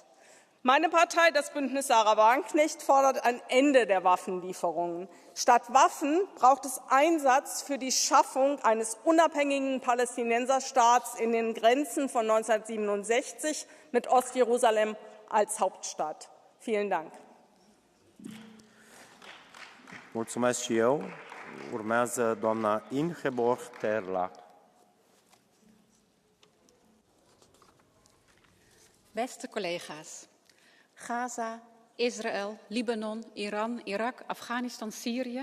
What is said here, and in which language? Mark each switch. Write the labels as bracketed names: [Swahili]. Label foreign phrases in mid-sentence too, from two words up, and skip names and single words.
[German] Meine Partei, das Bündnis Sarah Wagenknecht, fordert ein Ende der Waffenlieferungen. Statt Waffen braucht es Einsatz für die Schaffung eines unabhängigen Palästinenserstaats in den Grenzen von 1967 mit Ostjerusalem als Hauptstadt. Vielen Dank. [Romanian] Mulțumesc și eu. Urmează doamna Ingeborg Terla. [Dutch] Beste collega's, Gaza, Israël, Libanon, Iran, Irak, Afghanistan, Syrië.